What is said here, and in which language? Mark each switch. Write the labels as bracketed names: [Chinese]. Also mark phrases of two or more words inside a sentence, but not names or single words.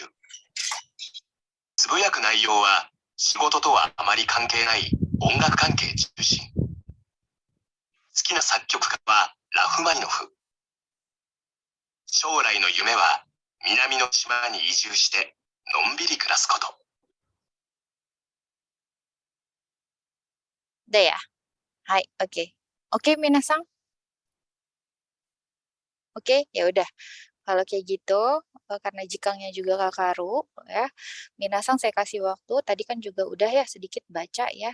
[Japanese] つぶやく内容は仕事とはあまり関係ない音楽関係中心。好きな作曲家はラフマニノフ。将来の夢は南の島に移住してのんびり暮らすこと。 [Indonesian] Udah ya? Hai, oke. Oke, minasan. Oke, ya udah. Kalau kayak gitu, karena jikangnya juga Kakaru, ya. Minasan saya kasih waktu. Tadi kan juga udah ya sedikit baca ya.